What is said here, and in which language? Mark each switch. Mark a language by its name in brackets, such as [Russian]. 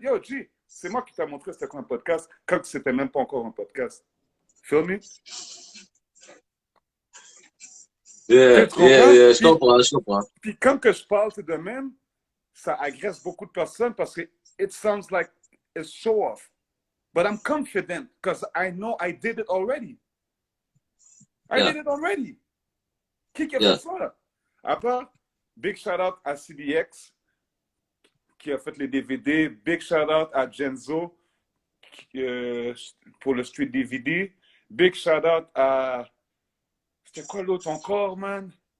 [French] Yo, G, c'est moi qui t'ai montré c'était quoi un podcast quand c'était même pas encore un podcast. [English] Feel me? [French] Yeah, je comprends. Puis quand que je parle de même, ça agresse beaucoup de personnes parce que [English] it sounds like it's show off. But I'm confident because I know I did it already. I did it already. [French] Qui a fait ça? À part, [English] big shout out [French] à CDX qui a fait les DVD. [English] Big shout out [French] à Genzo pour le street DVD. [English] Big shout out [French] à... C'était quoi l'autre encore, man?